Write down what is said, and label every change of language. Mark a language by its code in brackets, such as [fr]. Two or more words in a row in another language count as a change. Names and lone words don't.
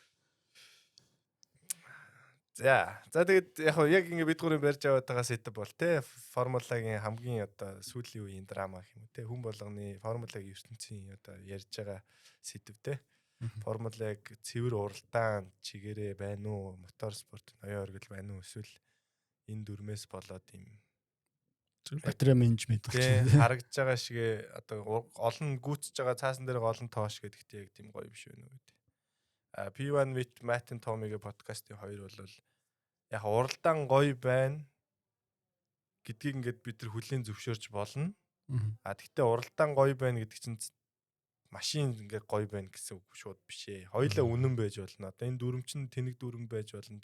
[mn] За тэгээд яг ингээ бид гурийн барьж аваад байгаа сетап бол те формулагийн хамгийн одоо сүүлийн үеийн драма гэх юм те хүн болгоны формулагийн ертөнцийн одоо ярьж байгаа сетап те формулаг цэвэр уралдаан чигээрээ байна уу мотор спорт ноён оргил байна уу эсвэл энэ дүрмээс болоод юм батарей менежмент те харагдж байгаа шигээ одоо олон гүйцэж байгаа цаасан дээр олон тоош гэдэгт яг тийм гоё биш байна уу гэдэг. P1 with Matt and Tommy-гийн подкастын хоёр бол яг уралдаан гоё байна гэдгийг ингээд бид нар хүлээн зөвшөөрч болно. Гэхдээ уралдаан гоё байна гэдэг чинь машин ингээд гоё байна гэсэн үг шууд биш ээ. Хоёулаа үнэн байж болно. Одоо энэ дүрм чинь тэнэг дүрм байж болно.